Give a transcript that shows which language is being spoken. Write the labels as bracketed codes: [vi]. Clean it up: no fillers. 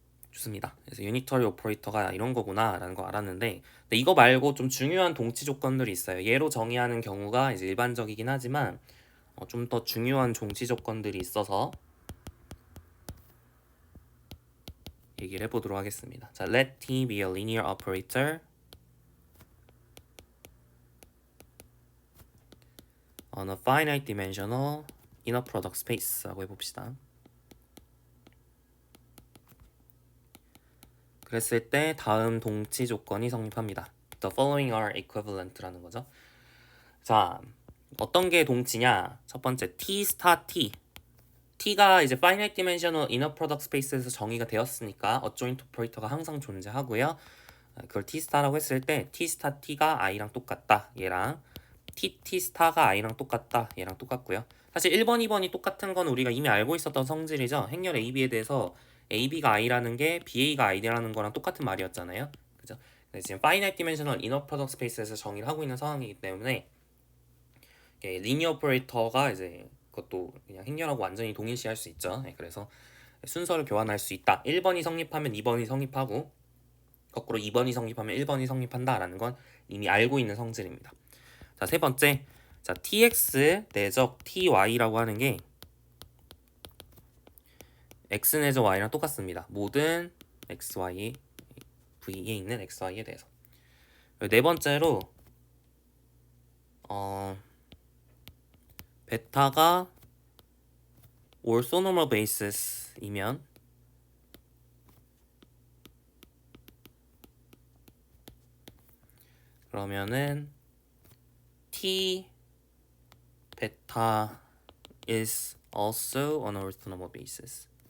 [ko] 좋습니다. 그래서 유니터리 오퍼레이터가 이런 거구나 라는 거 알았는데 근데 이거 말고 좀 중요한 동치 조건들이 있어요. 얘로 정의하는 경우가 이제 일반적이긴 하지만 좀 더 중요한 동치 조건들이 있어서 얘기를 해보도록 하겠습니다. [en] 자, let t be a linear operator on a finite dimensional inner product space [ko] 라고 해봅시다. 그랬을 때 다음 동치 조건이 성립합니다. [en] The following are equivalent [ko] 라는 거죠. 자, 어떤 게 동치냐? 첫 번째 t 스타 t. t가 이제 finite dimensional inner product space에서 정의가 되었으니까 adjoint operator가 항상 존재하고요. 그걸 t 스타라고 했을 때 t 스타 t가 i랑 똑같다. 얘랑 t 스타가 i랑 똑같다. 얘랑 똑같고요. 사실 1번, 2번이 똑같은 건 우리가 이미 알고 있었던 성질이죠. 행렬 AB에 대해서 AB가 i라는 게 BA가 i라는 거랑 똑같은 말이었잖아요. 그죠? 근데 지금 finite dimensional inner product space에서 정의를 하고 있는 상황이기 때문에 리니어 오퍼레이터가 이제 그것도 그냥 행렬하고 완전히 동일시할 수 있죠. 그래서 순서를 교환할 수 있다. 1번이 성립하면 2번이 성립하고 거꾸로 2번이 성립하면 1번이 성립한다라는 건 이미 알고 있는 성질입니다. 자, 세 번째. 자, tx 내적 ty라고 하는 게 x 내적 y랑 똑같습니다. 모든 xy v에 있는 xy에 대해서. 네 번째로 베타가 orthonormal basis이면 그러면은 [en] t beta is also on orthonormal basis.